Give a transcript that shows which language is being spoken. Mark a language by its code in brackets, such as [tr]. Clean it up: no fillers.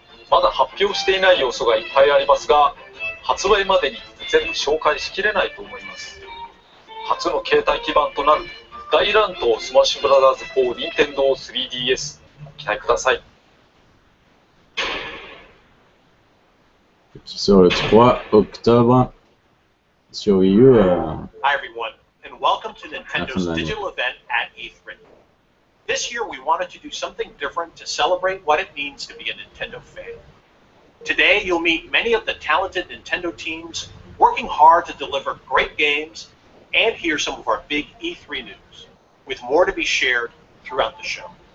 [ja] まだ発表していない要素がいっぱいありますが、発売までに全部紹介しきれないと思います。初の携帯基盤となる大乱闘スマッシュブラザーズ4任天堂 3DS ご期待ください。 [fr] Qui sort le 3 octobre sur Wii U. [en] Hi everyone, and welcome to Nintendo's digital event at E3. This year we wanted to do something different to celebrate what it means to be a Nintendo fan. Today you'll meet many of the talented Nintendo teams working hard to deliver great games and hear some of our big E3 news, with more to be shared throughout the show.